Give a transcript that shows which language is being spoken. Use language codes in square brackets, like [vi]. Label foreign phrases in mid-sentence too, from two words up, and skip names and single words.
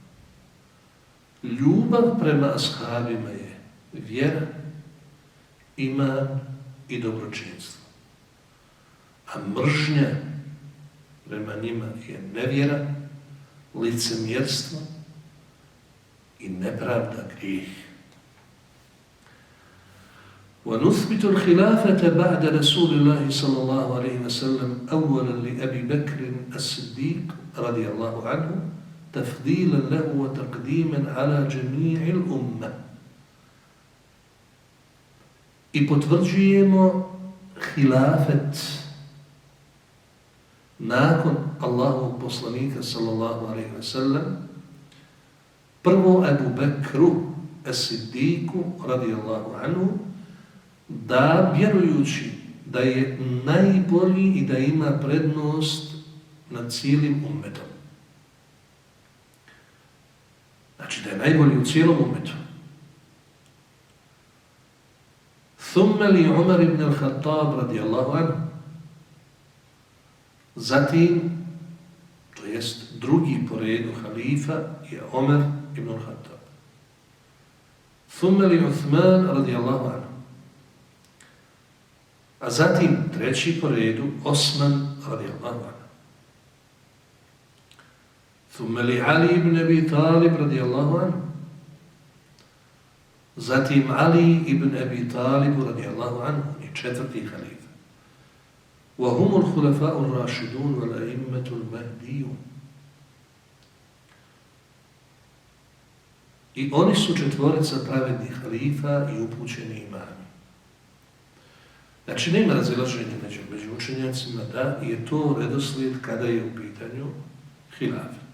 [bs] Ljubav prema ashabima je vjera, iman i dobročinstvo. A mržnja prema njima je nevjera, licemjerstvo i nepravda, grijeh. [ar] ونثبت الخلافة بعد رسول الله صلى الله عليه وسلم أولا لأبي بكر الصديق رضي الله عنه تفضيلا له وتقديما على جميع الأمة. [bs] I potvrđujemo hilafet nakon Allahovog poslanika [ar] صلى الله عليه وسلم [bs] prvo Ebu Bekru as-Siddiku [ar] رضي الله عنه, [bs] da vjerujući da je najbolji i da ima prednost nad cijelim ummetom. Znači da je najbolji u cijelom ummetu. [ar] ثم لعمر بن الخطاب رضي الله عنه. [bs] Zatim, to jest drugi po redu halifa je Umar ibn al-Khattab. [ar] ثم لعثمان رضي الله عنه. [bs] A zatim treći po redu Osman [ar] رضي الله عنه. ثم لعلي بن أبي طالب رضي الله عنه. [bs] Zatim Ali ibn Abi Talib [ar] رضي الله عنه [bs] i četvrti halifa. [ar] وهم الخلفاء الراشدون والأئمة المهديون. [bs] I oni su četvorica pravednih halifa i upućeni imami. Znači, nema razilaženja među učenjacima da je to redoslijed kada je u pitanju hilafet.